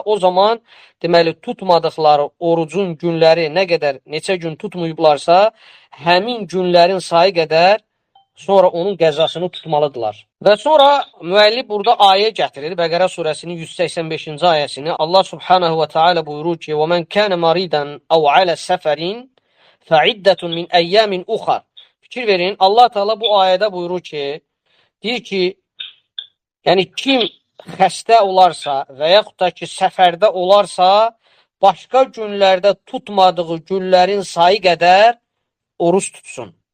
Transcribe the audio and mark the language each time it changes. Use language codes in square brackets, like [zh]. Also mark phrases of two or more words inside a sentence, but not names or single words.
[az] O zaman, deməli, tutmadıqları orucun günləri nə qədər, neçə gün tutmayıblarsa, həmin günlərin sayı qədər sonra onun qəzasını tutmalıdırlar. Və sonra müəllif burada ayə gətirir. Bəqərə surəsinin 185-ci ayəsini. Allah [ar] سبحانه وتعالى [az] buyurur ki, [ar] وَمَنْ كَانَ مَرِيدًا أَوْ عَلَى سَفَرٍ فَعِدَّةٌ مِنْ أَيَّامٍ أُخَرٍ. [az] Fikir verin, Allah Teala bu ayədə buyurur ki, deyir ki, yəni kim xəstə olarsa və yaxud da ki, səfərdə olarsa, başqa günlərdə tutmadığı günlərin sayı qədər oruç tutsun.